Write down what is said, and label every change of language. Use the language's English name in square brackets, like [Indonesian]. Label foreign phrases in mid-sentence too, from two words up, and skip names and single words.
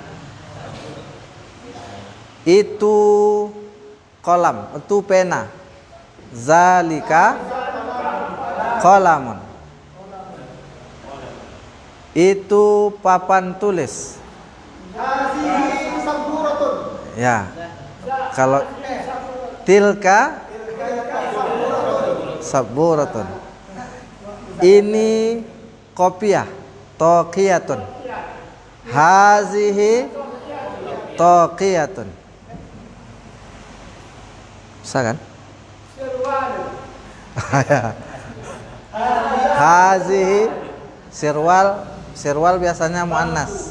[Indonesian] Itu kolam, itu pena. [Arabic] ذلك قلم. [Indonesian] Itu papan tulis. Ya. Kalau [Arabic] تلك سبورة. [Indonesian] Ini kopiah, taqiyatun. [Arabic] هذه طاقية. [Indonesian] Bisa kan? [Arabic] هذه سروال [Indonesian] biasanya muannas.